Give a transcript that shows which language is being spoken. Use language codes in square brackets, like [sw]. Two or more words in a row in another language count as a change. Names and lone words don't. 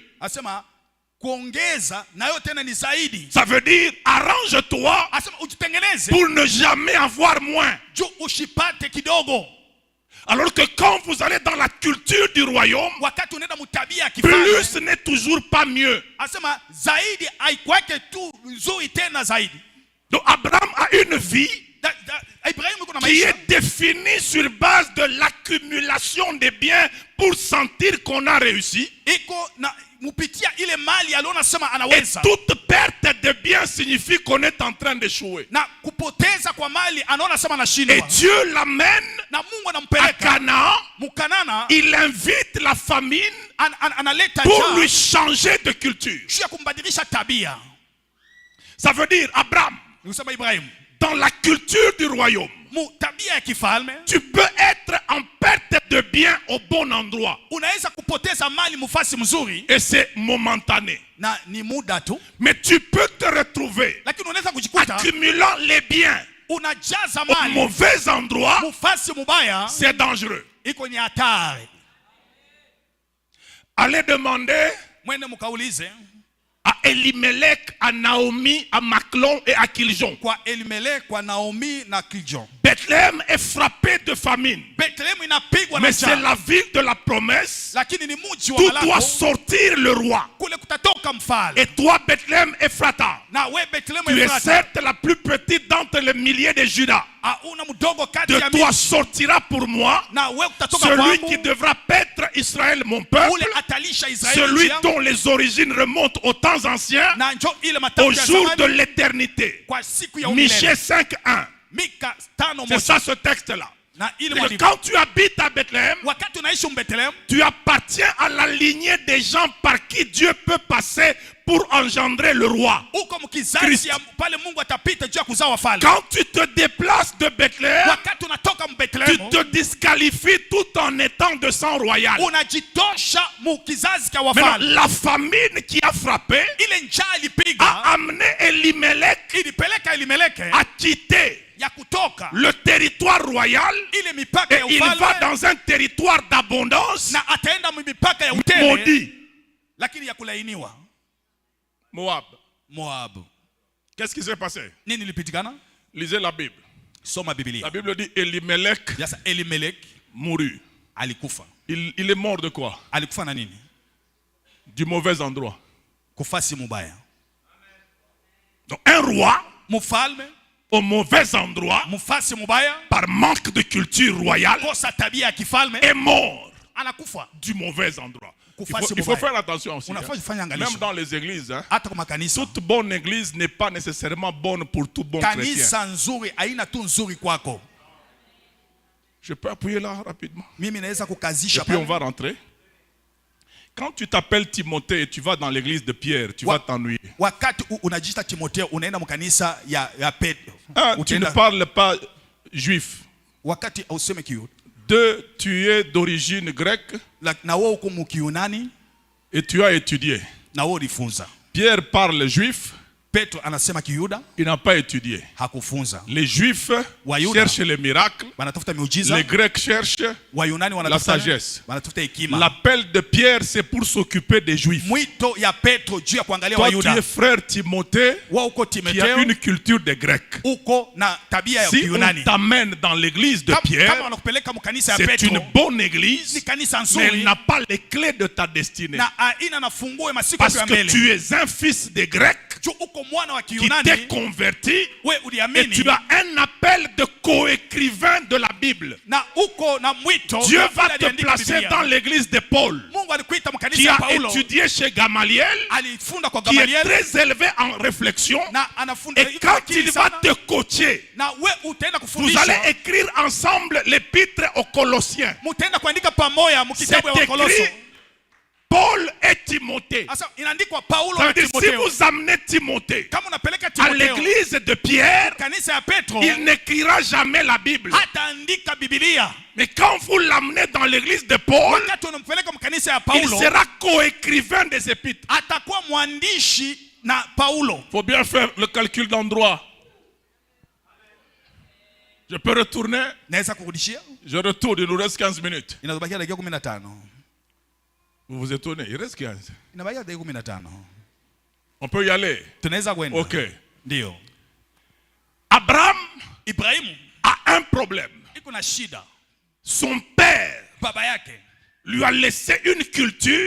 [sw] asema kuongeza nayo tena ni zaidi. [fr] Ça veut dire arrange-toi [sw] Asema ujitengeneze [fr] pour ne jamais avoir moins. [sw] juu ushipate kidogo. [fr] Alors que quand vous allez dans la culture du royaume, [sw] Wakati unaenda mutabia ya kifalme, [fr] plus n'est toujours pas mieux. [sw] asema zaidi haikwake tu nzuri tena zaidi. [fr] Donc Abraham a une vie [sw] Ibrahimu kuna [fr] qui [sw] maisha [fr] est définie sur base de l'accumulation des biens pour sentir qu'on a réussi. [sw] iko na mupitia ile mali aliona sema [fr] Et [sw] anaweza, [fr] toute perte de biens signifie qu'on est en train d'échouer. [sw] na kupoteza kwa mali anaona sema [fr] Et [sw] anashindwa, [fr] Dieu l'amène [sw] na Mungu [fr] à [sw] anampeleka [fr] Canaan. [sw] Mukanana, [fr] Il invite la famine [sw] analeta [fr] pour lui [sw] njaa [fr] changer de culture. [sw] juu ya kumbadilisha tabia. [fr] Ça veut dire, Abraham, [sw] Nikusema Ibrahimu [fr] dans la culture du royaume, [sw] mu tabia ya kifalme [fr] tu peux être en perte de biens au bon endroit. [sw] unaweza kupoteza mali mufasi mzuri [fr] Et c'est momentané. [sw] na ni muda tu, [fr] Mais tu peux te retrouver [sw] lakini unaweza kujikuta [fr] accumulant les biens [sw] unajaza [fr] au [sw] mali [fr] mauvais endroit. [sw] mufasi mubaya, [fr] C'est dangereux. [sw] iko ni hatari. [fr] Allez demander [sw] Mwende mukaulize [fr] à Elimelech, à Naomi, à Maclon et à Kiljon. [sw] kwa Elimeleki, kwa Naomi na Kiljon. [fr] Bethléem est frappé de famine. [sw] Bethlehemu inapigwa na [fr] Mais c'est [sw] njaa, [fr] la ville de la promesse. [sw] lakini ni mji wa [fr] D'où doit [sw] malako, [fr] sortir le roi. [sw] kule kutatoka mfalme. [fr] Et toi, Bethléem Ephrata, [sw] Na we Bethlehemu [fr] tu es [sw] Efrata, [fr] certes la plus petite d'entre les milliers de Judas. [sw] hauna mdogo kati [fr] De [sw] ya [fr] toi [sw] miji, [fr] sortira pour moi [sw] na we kutatoka [fr] celui [sw] kwangu [fr] qui devra paître Israël, mon peuple, [sw] ule atalisha Israeli [fr] celui [sw] nchi yangu, [fr] dont les origines remontent aux temps anciens, [sw] na njo ile [fr] au [sw] matamshi ya [fr] jour de [sw] zamani [fr] l'éternité. [sw] kwa siku ya [fr] Michée [sw] umilele. [fr] 5.1. [sw] Mika 5:1. [fr] C'est ça ce texte-là. [sw] Na ile [fr] C'est que [sw] mwandiko, [fr] quand tu habites à Bethléem, [sw] wakati unaishi Mbethlehemu, [fr] tu appartiens à la lignée des gens par qui Dieu peut passer pour engendrer le roi. [sw] uko mkizazi [fr] Christ. [sw] ya pale Mungu atapita juu ya kuzaa wafalme. [fr] Quand tu te déplaces de Bethléem, [sw] Wakati unatoka [fr] tu [sw] Mbethlehemu, [fr] te disqualifies tout en étant de sang royal. [sw] unajitosha mu kizazi cha [fr] Maintenant, [sw] wafalme. [fr] la famine qui a frappé [sw] Ile njaa [fr] a [sw] ilipiga, [fr] amené Elimelech [sw] ilipeleka Elimeleki [fr] à quitter [sw] ya kutoka [fr] le territoire royal [sw] ile mipaka [fr] et [sw] ya [fr] il va [sw] ufalme, [fr] dans un territoire d'abondance [sw] na ataenda mipaka ya utele, [fr] maudit. [sw] lakini ya kulainiwa. [fr] Moab. [sw] Moabu. [fr] Qu'est-ce qui s'est passé? [sw] Nini ilipitikana? [fr] Lisez la Bible. [sw] Soma [fr] La [sw] Biblia. [fr] Bible dit Elimelech [sw] Sasa Elimeleki [fr] mourut. [sw] alikufa. [fr] Il est mort de quoi? [sw] Alikufa na nini? [fr] Du mauvais endroit. [sw] Kufasi mubaya. [fr] Donc un roi [sw] Mfalme [fr] au mauvais endroit, [sw] mfasi mubaya, [fr] par manque de culture royale, [sw] kosa tabia ya kifalme, [fr] est mort [sw] anakufa. [fr] du mauvais endroit. [sw] Kufasi [fr] Il faut [sw] mubaya. [fr] faire attention aussi. [sw] Unafaa [fr] Hein. [sw] kufanya [fr] Même [sw] angalisho. [fr] dans les églises, hein, [sw] Hata kwa makanisa. [fr] toute bonne église n'est pas nécessairement bonne pour tout bon chrétien. [sw] Kanisa nzuri haina tu nzuri kwako. [fr] Je peux appuyer là rapidement. [sw] Mimi naweza [fr] Et [sw] kukazisha [fr] puis on [sw] pale. [fr] va rentrer. Quand tu t'appelles Timothée et tu vas dans l'église de Pierre, tu vas t'ennuyer. [sw] Wakati unajiita Timotheo unaenda mkanisa ya Petro. [fr] Un, tu ne [sw] Utaenda- [fr] parles pas juif. [sw] Wakati useme Kiyunani. [fr] Deux, tu es d'origine grecque [sw] Na wewe uko mkiyunani [fr] et tu as étudié. [sw] na wewe ulifunza. [fr] Pierre parle juif [sw] Petro anasema Kiyuda [fr] il n'a pas étudié. [sw] hakufunza. [fr] Les Juifs [sw] Wayuda [fr] cherchent les miracles, [sw] wanatafuta miujiza, [fr] les Grecs cherchent [sw] Wayunani [fr] la [sw] wanatafuta [fr] sagesse. [sw] wanatafuta hekima. [fr] L'appel de Pierre, c'est pour s'occuper des Juifs. [sw] Mwito ya Petro juu ya kuangalia [fr] Toi, tu [sw] Wayuda. [fr] es frère Timothée, [sw] Wewe uko [fr] qui a [sw] Timotheo, [fr] une culture de Grecs. [sw] uko na tabia ya [fr] Si on [sw] Kiyunani. [fr] t'amène dans l'église de [sw] Kama [fr] Pierre, [sw] wanakupeleka mkanisa ya [fr] c'est [sw] Petro, [fr] une bonne [sw] ni [fr] église, [sw] kanisa [fr] mais elle [sw] nzuri [fr] n'a pas les clés de ta destinée. [sw] na aina na fungue masiku [fr] Parce [sw] ya [fr] que [sw] mbele. [fr] tu es un fils de Grecs [sw] Juu uko mwana wa [fr] qui [sw] Kiyunani, [fr] t'es converti [sw] we [fr] et [sw] uliamini [fr] tu as un appel de coécrivain de la Bible. [sw] na uko na mwito. [fr] Dieu [sw] na [fr] va [sw] vile [fr] te [sw] aliandika [fr] placer [sw] Biblia. [fr] dans l'église de Paul, [sw] Mungu alikuita [fr] qui [sw] mkanisa ya [fr] a [sw] Paulo, [fr] étudié chez Gamaliel, [sw] alifunda kwa [fr] qui est [sw] Gamaliel [fr] très élevé en réflexion. [sw] na anafunda [fr] Et quand [sw] akili [fr] il va [sw] sana, [fr] te coacher, [sw] na we utaenda [fr] vous [sw] kufundisha, [fr] allez écrire ensemble l'épître aux Colossiens. [sw] mutaenda kuandika pamoja [fr] C'est [sw] mkitabu ya Wakoloso. [fr] écrit Paul et Timothée. [sw] Sasa inaandikwa Paulo [fr] Ça [sw] na [fr] veut dire, si [sw] Timotheo. [fr] vous amenez Timothée [sw] Kama unapeleka [fr] à [sw] Timotheo [fr] l'église de Pierre, [sw] kanisa ya Petro, [fr] il n'écrira jamais la Bible. [sw] hataandika Biblia. [fr] Mais quand vous l'amenez dans l'église de Paul, [sw] Wakati unampeleka mkanisa ya [fr] il [sw] Paulo, [fr] sera coécrivain des épîtres. [sw] atakuwa mwandishi na Paulo. [fr] Il faut bien faire le calcul d'endroit. Je peux retourner. [sw] Naweza kurudishia? [fr] Je retourne, il nous reste 15 minutes. [sw] Inabakia dakika 15. [fr] Vous vous étonnez, il reste 15. [sw] Inabakia dakika 15. [fr] On peut y aller. [sw] Tunaweza kwenda. [fr] Ok. [sw] Ndio. [fr] Abraham [sw] Ibrahimu [fr] a un problème. [sw] iko na shida. [fr] Son père [sw] Baba yake [fr] lui a laissé une culture